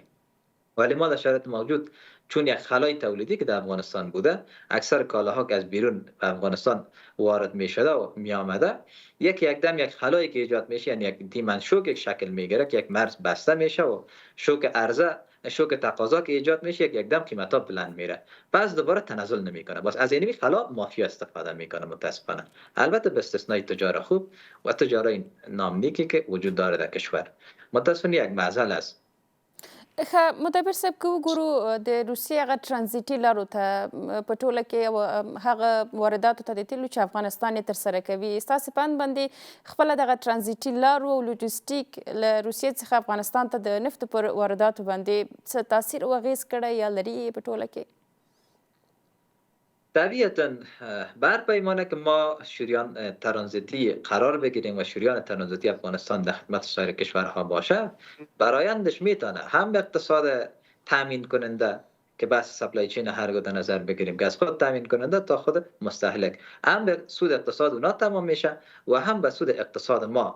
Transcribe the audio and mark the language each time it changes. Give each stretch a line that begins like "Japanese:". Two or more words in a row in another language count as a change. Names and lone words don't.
Persian: ولی ما در شرایط موجود چون یک خلای تولیدی که در افغانستان بوده، اکثر کالاها که از بیرون به افغانستان وارد می شده و می آمده، یک خلایی که ایجاد میشه، یعنی یک
English: demand shock
Persian: یک شکل میگیره که یک مرز بسته میشه و شوک عرضه، شوک تقاضا که ایجاد میشه یک دم قیمت ها بلند میره، بعد دوباره تنزل نمیکنه. باز از این خلا مافیا استفاده میکنه متاسفانه، البته به استثنای تجار خوب و تجارای نامنیکی که وجود داره در کشور. متاسفانه یک معضل است.
Pashto: مدبر صاحب که وګورو د روسیې هغه ترانزیتي لارو ته په ټوله کې هغه وارداتو ته د تیلو چې افغانستان یې ترسره کوي ستاسې په اند باندې خپله دغه ترانزیتي لارو او لوجستیک له روسیې څخه افغانستان ته د نفتو پر وارداتو باندې څه تاثیر او اغیز کړی یا لري په ټوله کې؟
Persian: طبیعتا بر پیمانه که ما شریان ترانزیتی قرار بگیریم و شریان ترانزیتی افغانستان در خدمت سایر کشورها باشه، برایندش میتونه هم به اقتصاد تامین کننده که بس
English: supply chain
Persian: هرگاه در نظر بگیریم که از خود تامین کننده تا خود مستهلک، هم به سود اقتصاد اونا تمام میشه و هم به سود اقتصاد ما.